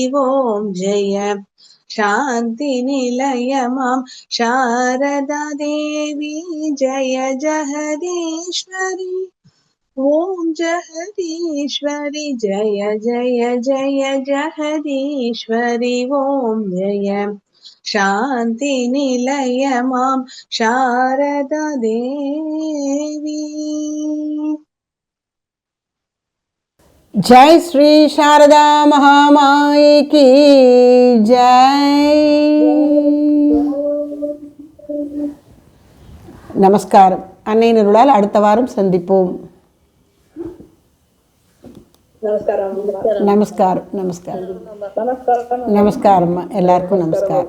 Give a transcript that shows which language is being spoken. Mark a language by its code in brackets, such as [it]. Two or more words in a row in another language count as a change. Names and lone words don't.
[hi] ओम जय शांति निलयमां शारदा देवी जय जगदीश्वरी ओम जगदीश्वरी जय जय जय जगदीश्वरी ओम जय शांति निलयमां शारदा देवी। जय श्री शारदा महामाई की जय. [ta] நமஸ்காரம். அன்னை நருளால் அடுத்த வாரம் சந்திப்போம். நமஸ்காரம். நமஸ்காரம். நமஸ்காரம். நமஸ்காரம். எல்லாருக்கும் நமஸ்காரம்.